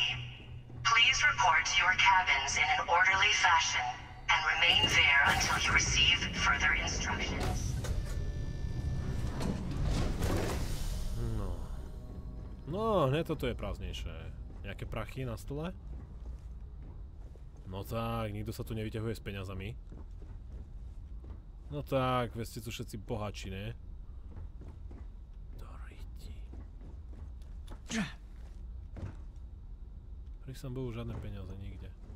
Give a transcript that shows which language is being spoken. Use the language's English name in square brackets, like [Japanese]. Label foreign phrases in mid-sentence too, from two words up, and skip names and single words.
[English] Please report to your cabins in an orderly fashion and remain there until you receive further instructions. [Slovak] No, hneď toto je prázdnejšie. Nejaké prachy na stole? No tak, nikto sa tu nevyťahuje s peňazami. No tak, veď ste tu všetci bohači, ne? Doriti. Prísam Bohu, žiadne peniaze nikde.